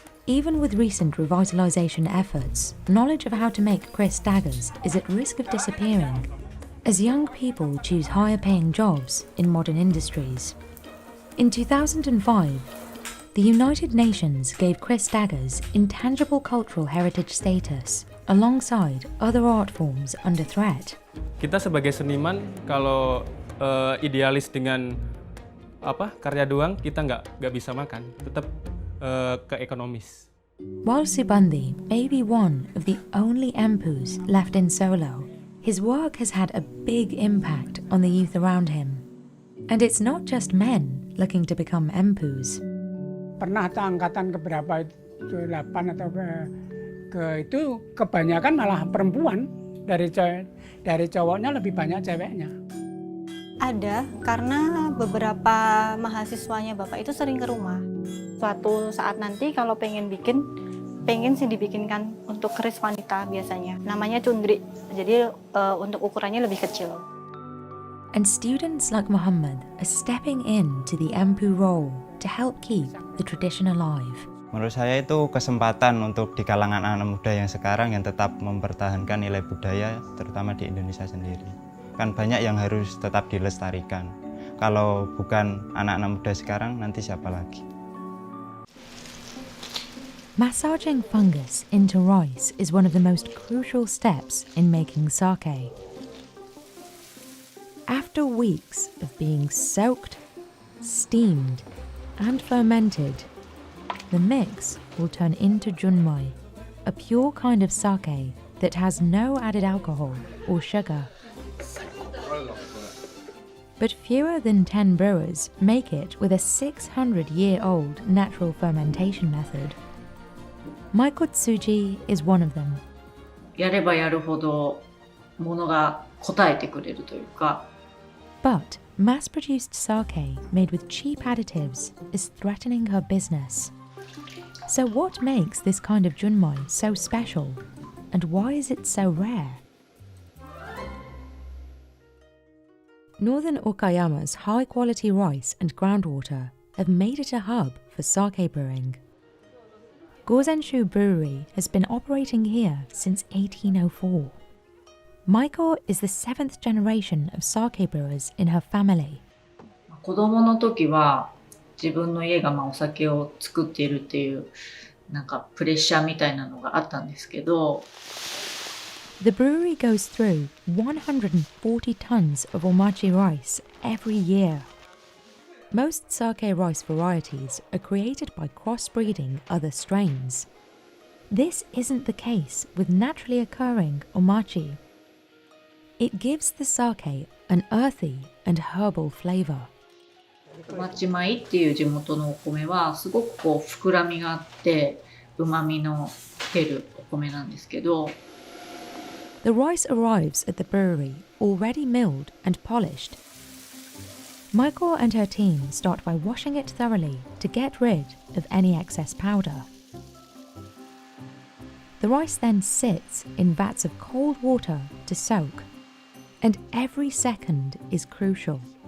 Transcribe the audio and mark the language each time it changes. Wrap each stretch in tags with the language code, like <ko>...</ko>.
<en>Even with recent revitalization efforts, knowledge of how to make crisp daggers is at risk of disappearing as young people choose higher paying jobs in modern industries. In 2005, the United Nations gave crisp daggers intangible cultural heritage status alongside other art forms under threat.</en> <id>Kita sebagai seniman kalau idealis dengan karya doang kita nggak bisa makan, tetap ke ekonomis.</id> <en>While Subandi may be one of the only empus left in Solo, his work has had a big impact on the youth around him. And it's not just men looking to become empus.</en> <id>Pernah angkatan keberapa itu 8 atau ke itu kebanyakan malah perempuan, dari cowoknya lebih banyak ceweknya. Ada, karena beberapa mahasiswanya Bapak itu sering ke rumah. Suatu saat nanti kalau pengen sih dibikinkan untuk keris wanita biasanya. Namanya cundri, jadi untuk ukurannya lebih kecil.</id> <en>And students like Muhammad are stepping into the empu role to help keep the tradition alive.</en> <id>Menurut saya itu kesempatan untuk di kalangan anak muda yang sekarang yang tetap mempertahankan nilai budaya, terutama di Indonesia sendiri. Kan banyak yang harus tetap dilestarikan. Kalau bukan anak-anak muda sekarang, nanti siapa lagi?</id> <en>Massaging fungus into rice is one of the most crucial steps in making sake. After weeks of being soaked, steamed, and fermented, the mix will turn into junmai, a pure kind of sake that has no added alcohol or sugar. But fewer than 10 brewers make it with a 600-year-old natural fermentation method. Maikotsuji is one of them.</en> <ja>やればやるほどものが応えてくれるというか。</ja> <en>But mass-produced sake made with cheap additives is threatening her business. So what makes this kind of junmai so special? And why is it so rare? Northern Okayama's high-quality rice and groundwater have made it a hub for sake brewing. Gozenshu Brewery has been operating here since 1804. Maiko is the 7th generation of sake brewers in her family.</en> <ja>子供の時は自分の家がお酒を作っているっていうなんかプレッシャーみたいなのがあったんですけど。</ja> <en>The brewery goes through 140 tons of omachi rice every year. Most sake rice varieties are created by crossbreeding other strains. This isn't the case with naturally occurring omachi. It gives the sake an earthy and herbal flavor.</en> <ja>町米っていう地元のお米はすごくこう膨らみがあって旨味の出るお米なんですけど、</ja> <en>The rice arrives at the brewery already milled and polished. Maiko and her team start by washing it thoroughly to get rid of any excess powder. The rice then sits in vats of cold water to soak, and every second is crucial.</en>